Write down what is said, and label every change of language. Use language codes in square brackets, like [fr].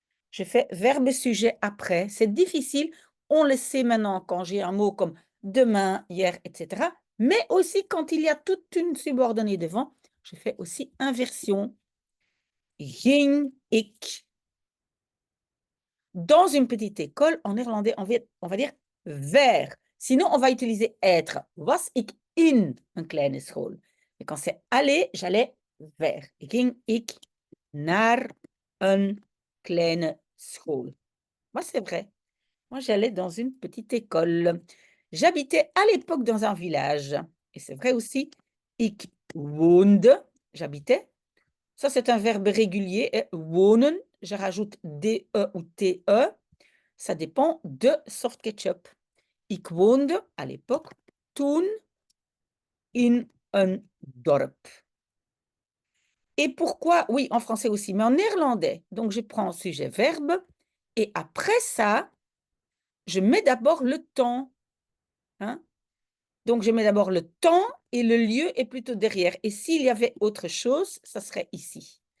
[fr] Je fais verbe-sujet après. C'est difficile, on le sait maintenant quand j'ai un mot comme demain, hier, etc. Mais aussi quand il y a toute une subordonnée devant, je fais aussi inversion. [nl] Ging, ik. [fr] Dans une petite école, en néerlandais, on va dire vers. Sinon, on va utiliser être. [nl] Was ik in een kleine school. [fr] Et quand c'est aller, j'allais vers. [nl] Ging ik naar een kleine school. [fr] Moi, c'est vrai. Moi, j'allais dans une petite école. J'habitais à l'époque dans un village. Et c'est vrai aussi. [nl] Ik woonde. [fr] J'habitais. Ça, c'est un verbe régulier. Et wonen, je rajoute DE ou TE. Ça dépend de soft ketchup. [nl] Ik woonde [fr] à l'époque [nl] toen in een dorp. [fr] Et pourquoi? Oui, en français aussi, mais en néerlandais. Donc, je prends sujet-verbe. Et après ça, je mets d'abord le temps. Hein? Donc, je mets d'abord le temps et le lieu est plutôt derrière. Et s'il y avait autre chose, ça serait ici.